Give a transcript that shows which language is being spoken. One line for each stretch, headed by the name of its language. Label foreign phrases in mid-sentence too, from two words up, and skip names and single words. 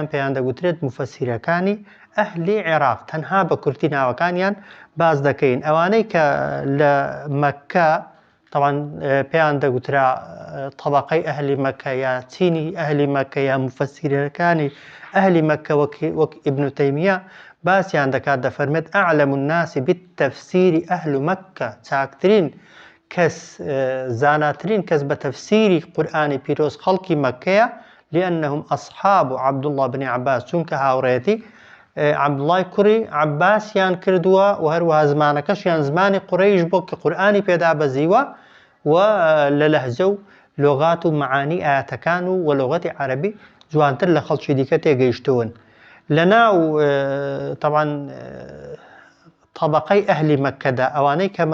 Central Kurdish: پێیان دەگوترێت مفەسیرەکانی ئەهلی عێراق تەنها بە کورتی ناوەکانیان باز دەکەین ئەوانەی کە لە مەککە طبعا پێیان دەگوترا طەبەقەی ئەهلی مەککە یا چینی ئەهلی مەککە یا مفەسیرەکانی ئەهلی مەککە وەک ئیبن تەیمیە باسییان دەکات دەفەرمێت
Arabic: ئەعلەم الناس بالتەفسیری ئەهل مەککە
Central Kurdish: چاکترین کەس زاناترین کەس بە تەفسیری قورئانی پیرۆز خەڵکی مەککەیە
Arabic: لأنهم أصحاب عبد الله بن عباس
Central Kurdish: چونکە هاوڕێتی عەبدوڵڵای کوڕی عەباسیان کردووە و هەروەها زمانەکەشیان زمانی قوڕەیش بۆ کە قورئانی پێدا بەزیوە و لە لەهجە و لۆغات و معانی ئاەتەکان و وەلۆغەتی عەرەبی جوانتر لە خەڵکی دیکە تێگەیشتوون لەناو طبعا طەبەقەی ئەهلی مەککەدا ئەوانەی کە